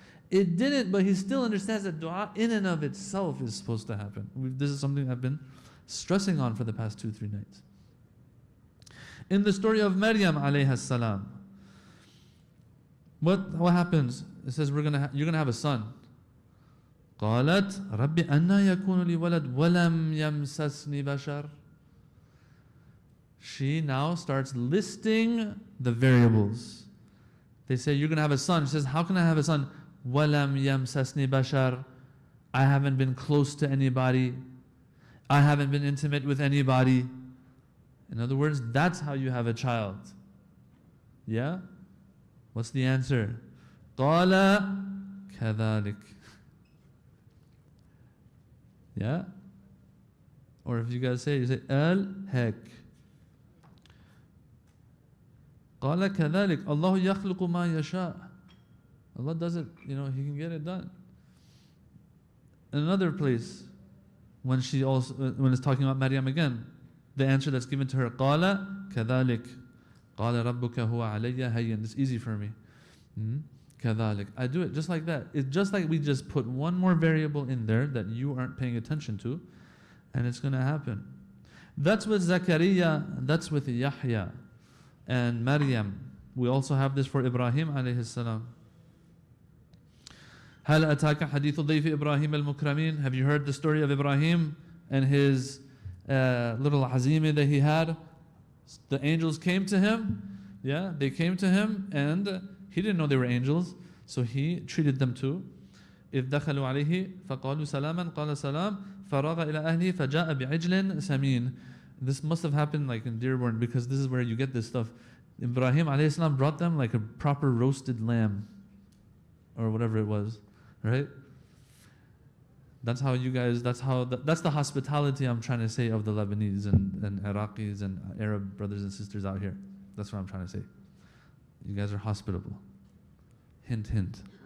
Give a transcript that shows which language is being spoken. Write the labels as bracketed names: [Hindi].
[English] It didn't, but he still understands that dua in and of itself is supposed to happen. This is something I've been stressing on for the past 2-3 nights. In the story of Maryam alayha salam, what happens? It says you're gonna have a son. [Arabic] قالت رب أنا يكون لي ولد ولم يمسسني بشر. [English] She now starts listing the variables. They say you're gonna have a son. She says, how can I have a son? [Arabic] ولم يمسسني بشر. [English] I haven't been close to anybody. I haven't been intimate with anybody. In other words, that's how you have a child. Yeah? What's the answer? [Arabic] قال كذلك. [English] Yeah? Or if you guys say, you say al-hek. [Arabic] قال كذلك الله يخلق ما يشاء. [English] Allah does it, He can get it done. In another place, when it's talking about Maryam again, the answer that's given to her, [Arabic] قال كذلك قال ربك هو علي هين. [English] It's easy for me. كذلك. I do it just like that. It's just like we just put one more variable in there that you aren't paying attention to, and it's going to happen. That's with Zakaria, that's with Yahya and Maryam. We also have this for Ibrahim alayhi salam. [Arabic] هل أتاك حديث ضيف إبراهيم المكرمين? [English] Have you heard the story of Ibrahim and his little azimi that he had? The angels came to him. Yeah, they came to him and he didn't know they were angels, so he treated them too. [Arabic] إذ دخلوا عليه فقالوا سلاما قال سلام فراغ إلى أهله فجاء بعجل سمين. [English] This must have happened like in Dearborn, because this is where you get this stuff. Ibrahim alayhi salam brought them like a proper roasted lamb or whatever it was, right? That's how you guys, that's the hospitality I'm trying to say of the Lebanese and Iraqis and Arab brothers and sisters out here. That's what I'm trying to say. You guys are hospitable. Hint, hint.